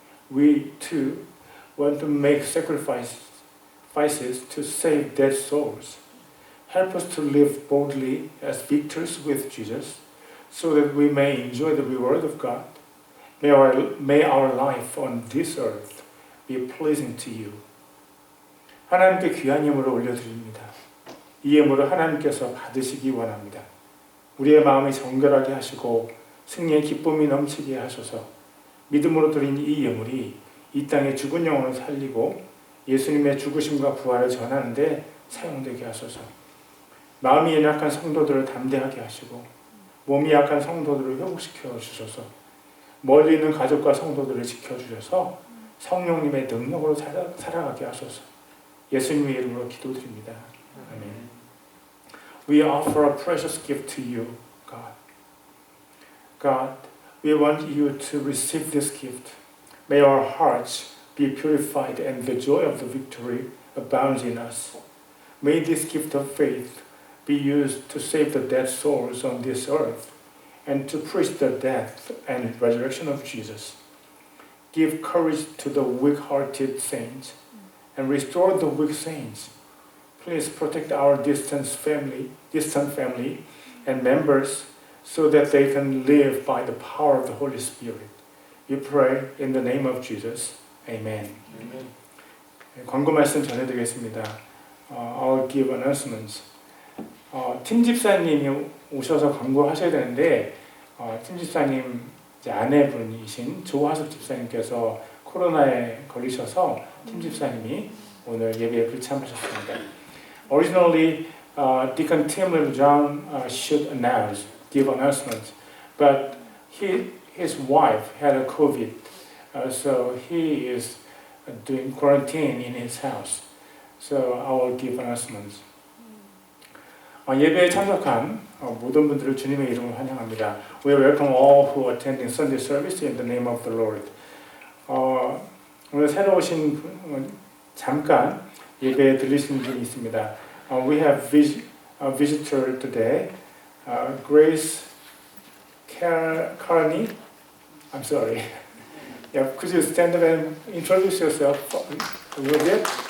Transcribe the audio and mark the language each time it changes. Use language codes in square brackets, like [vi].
[en] We too want to make sacrifices to save dead souls. Help us to live boldly as victors with Jesus, so that we may enjoy the reward of God. May our life on this earth be pleasing to you. [ko] 하나님께 귀한 예물을 올려드립니다. 이 예물을 하나님께서 받으시기 원합니다. 우리의 마음이 정결하게 하시고 승리의 기쁨이 넘치게 하소서. 믿음으로 드린 이 예물이 이 땅의 죽은 영혼을 살리고 예수님의 죽으심과 부활을 전하는데 사용되게 하소서. 마음이 연약한 성도들을 담대하게 하시고 몸이 약한 성도들을 회복시켜 주셔서 멀리 있는 가족과 성도들을 지켜주셔서 성령님의 능력으로 살아가게 하소서. 예수님의 이름으로 기도드립니다. 아멘. [en] We offer a precious gift to you, God. God, we want you to receive this gift. May our hearts be purified and the joy of the victory abounds in us. May this gift of faith be used to save the dead souls on this earth and to preach the death and resurrection of Jesus. Give courage to the weak-hearted saints and restore the weak saints. Please protect our distant family and members so that they can live by the power of the Holy Spirit. We pray in the name of Jesus. Amen. Amen. [ko] 광고 말씀 전해드리겠습니다. [en] I'll give announcements. [ko] 팀 집사님이 오셔서 광고하셔야 되는데 팀 집사님 이제 아내분이신 조하숙 집사님께서 코로나에 걸리셔서 팀 집사님이 오늘 예배에 불참하셨습니다. [en] Originally, Deacon Tim Lim John should give announcements, but his wife had a COVID, so he is doing quarantine in his house. So I will give announcements. [ko] 예배에 참석한 모든 분들을 주님의 이름으로 환영합니다. [en] We welcome all who attending Sunday service in the name of the Lord. [ko] 오늘 새로 오신 분, 잠깐 예배에 들리시는 분이 있습니다. [en] We have a visitor today, Grace Carney. I'm sorry. Yeah, could you stand up and introduce yourself a little bit?